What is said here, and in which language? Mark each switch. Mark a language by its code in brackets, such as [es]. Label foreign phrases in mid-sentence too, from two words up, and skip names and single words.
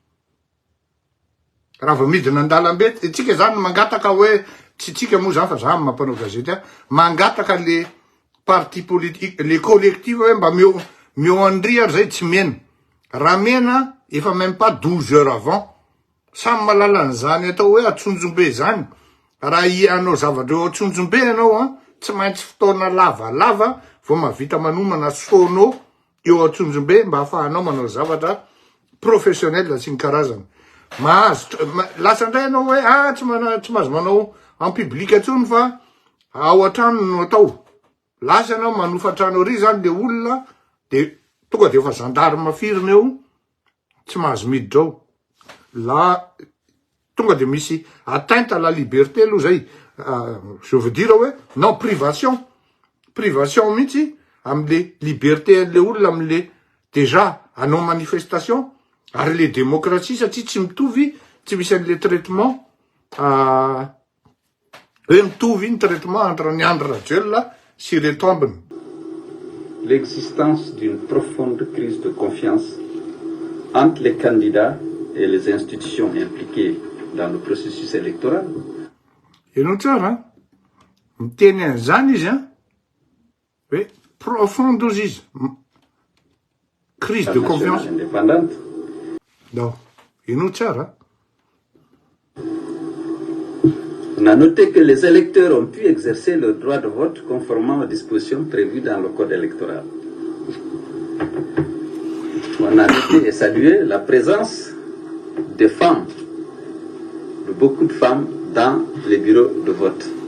[fr] Les partis politiques, les collectifs, il faut même pas 12 heures avant. [mg] Sam malala zany atao hoe atsonjombe zany. Raha ianao zavatra atsonjombe anao a, tsy maintsy fotoana lavalava vao mahavita manomana soanao eo atsonjombe mba ahafahanao manao zavatra professionnel sy ny karazany. Lasa indray anao hoe tsy mahazo manao [fr] en public [mg] atsony fa ao atrano no atao. Lasa anao manofa trano ry zany le olona de tonga de efa gendarme firina eo tsy mahazo miditra ao. [fr] Là, [mg] tonga de misy [fr] atteinte à la liberté, je veux dire, non, privation [mg] mihitsy, amle liberté, le olona amle, [fr] déjà, à non manifestation, ary les démocraties, [mg] satria tsy mitovy, tsy misy an'le traitement, mitovy ny traitement entre ny Andry Rajoelina sy reto ambiny. [fr] L'existence d'une profonde crise de confiance entre les candidats et les institutions impliquées dans le processus électoral. [mg] Ianao tsara, miteny an'izany izy, hoe profonde ozy izy. [fr] Crise de confiance. Indépendante. Non, [mg] ianao tsara. [fr] On a noté que les électeurs ont pu exercer leur droit de vote conformément aux dispositions prévues dans le code électoral. On a noté et salué la présence des femmes, de beaucoup de femmes dans les bureaux de vote.